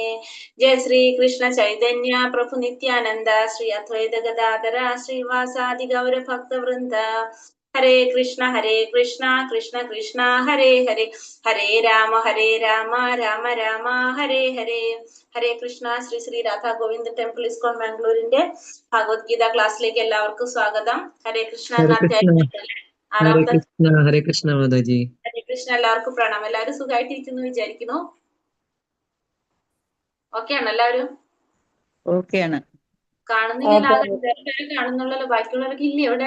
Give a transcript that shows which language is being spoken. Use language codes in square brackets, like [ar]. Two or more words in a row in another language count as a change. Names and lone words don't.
[sa] Jai Sri Krishna Chaitanya Prabhu Nityananda Sri Advaita Gadadara Sri Vasadi Gaura Bhakta Vrinda. Hare Krishna Krishna Krishna Hare Hare Hare Rama Rama Rama Hare Hare. [ml] Hare Krishna. Sri Sri Radha Govinda Temple ISKCON Mangalore Bhagavad Gita ക്ലാസ്സിലേക്ക് എല്ലാവർക്കും സ്വാഗതം. ഹരേ കൃഷ്ണ എന്ന അധ്യായം ഹരേ കൃഷ്ണ മാതാജി. ഹരേ കൃഷ്ണ. എല്ലാവർക്കും പ്രണാമം. എല്ലാവരും സുഖമായിട്ടിരിക്കുന്നു വിചാരിക്കുന്നു. ഓക്കെ ആണ് എല്ലാവരും? ഓക്കെ ആണ്. കാണുന്നില്ല, കാണുന്നുള്ളല്ലോ. ബാക്കിയുള്ളവരൊക്കെ ഇല്ലേ ഇവിടെ?